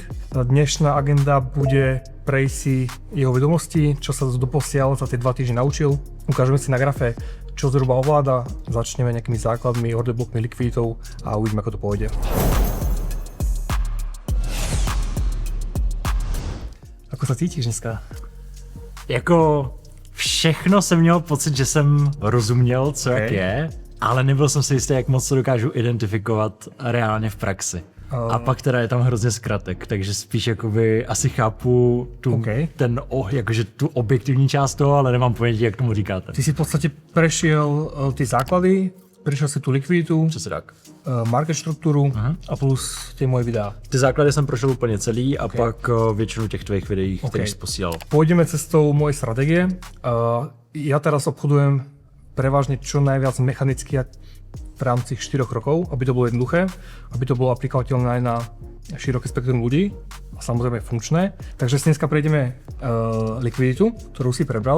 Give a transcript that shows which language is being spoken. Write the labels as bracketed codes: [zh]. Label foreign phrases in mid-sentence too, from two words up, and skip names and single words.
[sk] Dnešná agenda bude prejsť si jeho vedomosti, čo sa doposiaľ za tie 2 týždne naučil. Ukážeme si na grafe, čo zhruba ovláda, začneme nejakými základmi, order blockmi, likviditou a uvidíme, ako to pôjde. Ako sa cítíš dneska? [cs] Jako všechno jsem měl pocit, že jsem rozuměl, co jak je, ale nebyl jsem si jistý, jak moc to dokážu identifikovat reálně v praxi. A pak teda je tam hrozně zkratek, takže spíš jakoby asi chápu jakože tu objektivní část toho, ale nemám ponětí, jak tomu říkáte. [sk] Ty si v podstate prešiel tie základy, prešiel si tú likviditu, [cs] Přesně tak. [sk] market štruktúru a plus tie moje videá. [cs] Ty základy jsem prošel úplně celý a pak většinu těch tvých videí, který jsi posílal. [sk] Pôjdeme cestou mojej stratégie. Ja teraz obchodujem prevažne čo najviac mechanicky v rámci 4 rokov, aby to bolo jednoduché, aby to bolo aplikovateľné aj na široké spektrum ľudí a samozrejme funkčné. Takže si dneska prejdeme likviditu, ktorú si prebral.